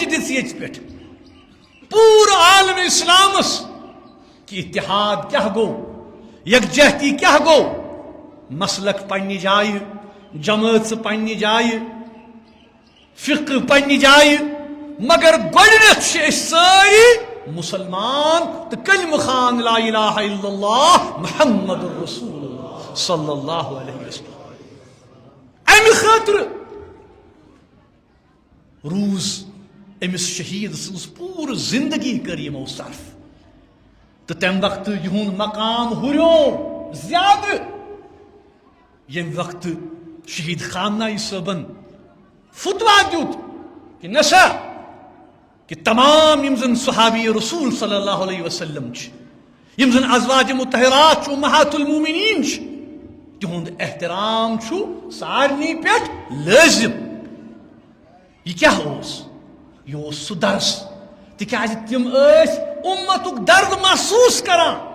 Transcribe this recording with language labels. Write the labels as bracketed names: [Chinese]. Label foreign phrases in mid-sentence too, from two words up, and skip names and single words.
[Kashmiri] دِژ ییٚتہِ پٮ۪ٹھ پوٗرٕ عالم اسلامس کہ اتحاد کیٛاہ گوٚو یکجہتی کیٛاہ گوٚو مسلک پننہِ جایہِ جمٲژ پننہِ جایہِ فقہ پننہِ جایہِ مگر گۄڈنٮ۪تھ چھِ أسۍ سٲری مسلمان تہٕ کلمہ خان [Arabic] لا الہ الا اللہ محمد رسول اللہ صلی اللہ علیہ وسلم [Kashmiri] امہِ خٲطرٕ روٗز أمِس شہیٖد سٕنٛز پوٗرٕ زندگی کٔر یِمو صرف تہٕ تمہِ وقتہٕ یِہُنٛد مقام ہُریو زیادٕ ییٚمہِ وقتہٕ شہیٖد خامنہ صٲبن فتوا دیُت کہ نہ سا کہ تمام یِم زن صحابی رسول [Arabic] صلی اللہ علیہ وسلم [Kashmiri] چھِ یِم زن ازواج مطہرات چھِ امہات المومنین چھِ تِہُنٛد احترام چھُ سارنٕے پٮ۪ٹھ لٲزم یہِ کیٛاہ اوس یہ اوس سُہ درس تِکیٛازِ تِم ٲسۍ اُمتُک درد محسوٗس کران